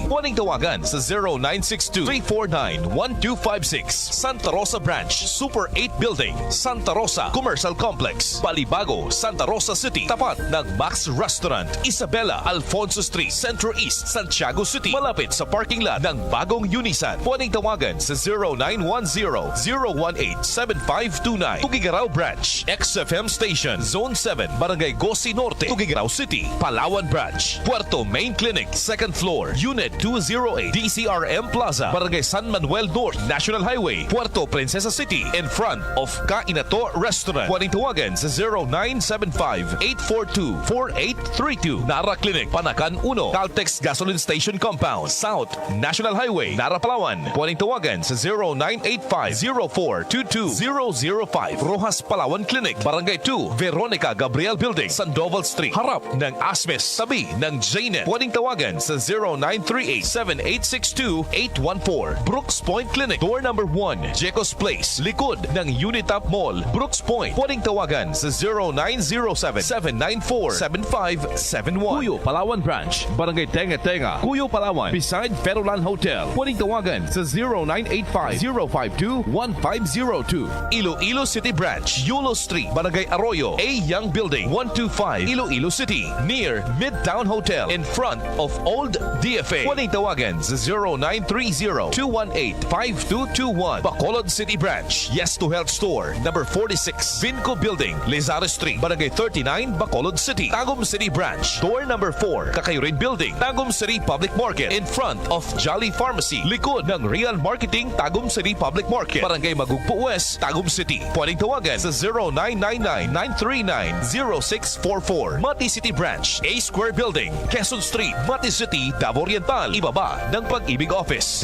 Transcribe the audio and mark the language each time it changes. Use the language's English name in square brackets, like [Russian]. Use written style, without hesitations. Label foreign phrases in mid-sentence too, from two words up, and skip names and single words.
[Filipino] Pwedeng tawagan sa 0962-349-1256. Santa Rosa Branch, Super 8 Building, Santa Rosa Commercial Complex, Balibago, Santa Rosa City. Tapat ng Max Restaurant, Isabela, Alfonso Street, Centro East, Santiago City. Malapit sa parking lot ng bagong Unisan. Pwedeng tawagan sa 0910-018-7529. Tugigaraw Branch, XFM Station, Zone 7, Barangay Gosi Norte, Tugigaraw City. [English] Palawan Branch, Puerto Main Clinic, 2nd floor, Unit 208, DCRM Plaza, Barangay San Manuel North, National Highway, Puerto Princesa City, in front of Kainato Restaurant. [Filipino] Pwedeng tawagan sa 0975-842-4832. Nara Clinic, Panakan 1, Caltex Gasoline Station Compound, South National Highway, Nara, Palawan. Pwedeng tawagan sa 0985-0422-005. Rojas Palawan Clinic, Barangay 2, Veronica Gabriel Building, Sandoval Street, harap ng Asmes, tabi ng Jnet. Pwedeng tawagan sa 0938-7862-814. Brooks Point Clinic, [English] door number [Filipino] 1, Jecos Place, likod ng Unitap Mall, Brooks Point. Pwedeng tawagan sa 0907-794-7571. Cuyo Palawan Branch, Barangay Tenga-Tenga, Cuyo Palawan, [English] beside Federland Hotel. [Filipino] Pwedeng tawagan sa 0985-052-1502. Iloilo City Branch, Yulo Street, Barangay Arroyo, A. [English] Young Building, 125, Iloilo City, near Midtown Hotel, in front of Old DFA. [Filipino] Pwedeng tawagan sa 0930-218-5221. Bacolod City Branch, Yes to Health Store, number 46, Vinco Building, Lizares Street, Barangay 39, Bacolod City. Tagum City Branch, [English] door number 4, Kakayurin Building, Tagum City Public Market, in front of Jolly Pharmacy, [Filipino] likod ng Real Marketing, Tagum City Public Market, Barangay Magugpo West, Tagum City. Pwedeng tawagan sa 0999-939-0644. Mati City Branch, A Square Building, Quezon Street, Mati City, Davao Oriental, ibaba ng Pag-ibig Office.